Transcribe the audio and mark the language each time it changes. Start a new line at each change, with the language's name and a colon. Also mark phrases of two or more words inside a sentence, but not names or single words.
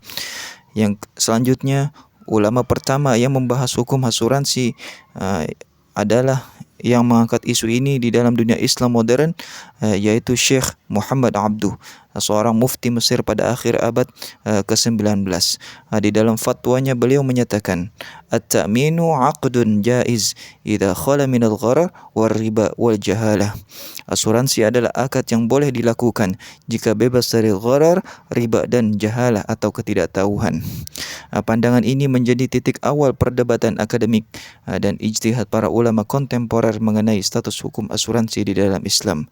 Indonesian: Yang selanjutnya, ulama pertama yang membahas hukum asuransi adalah yang mengangkat isu ini di dalam dunia Islam modern, yaitu Syekh Muhammad Abduh, seorang mufti Mesir pada akhir abad ke-19. Di dalam fatwanya beliau menyatakan,
Arabic: التأمين عقد جائز إذا خلا من الغرر والربا والجهالة.
Indonesian: Asuransi adalah akad yang boleh dilakukan jika bebas dari gharar, riba, dan jahalah atau ketidaktahuan. Pandangan ini menjadi titik awal perdebatan akademik dan ijtihad para ulama kontemporer mengenai status hukum asuransi di dalam Islam.